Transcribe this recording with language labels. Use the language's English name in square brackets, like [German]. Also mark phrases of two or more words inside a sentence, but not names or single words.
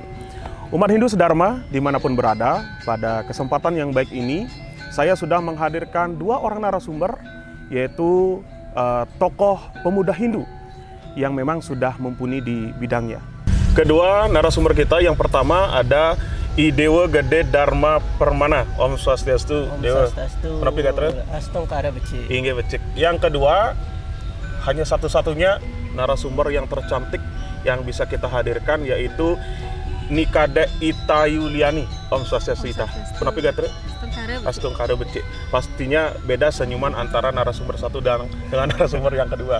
[Indonesian] Umat Hindu sedharma dimanapun berada, pada kesempatan yang baik ini saya sudah menghadirkan dua orang narasumber, yaitu tokoh pemuda Hindu yang memang sudah mumpuni di bidangnya. Kedua narasumber kita, yang pertama ada I Dewa Gede Dharma Permana. Om Swastiastu. Om Dewa. Swastiastu. Kenapa kata? [Balinese] Astong Kara Becik. Inge Becik. [Indonesian] Yang kedua, hanya satu-satunya narasumber yang tercantik yang bisa kita hadirkan, yaitu Nikade Ita Yuliani. Om Swastiastu Ita. Kenapa kata? [Balinese] Astong Kara Becik. [Indonesian] Pastinya beda senyuman antara narasumber satu dengan narasumber yang kedua.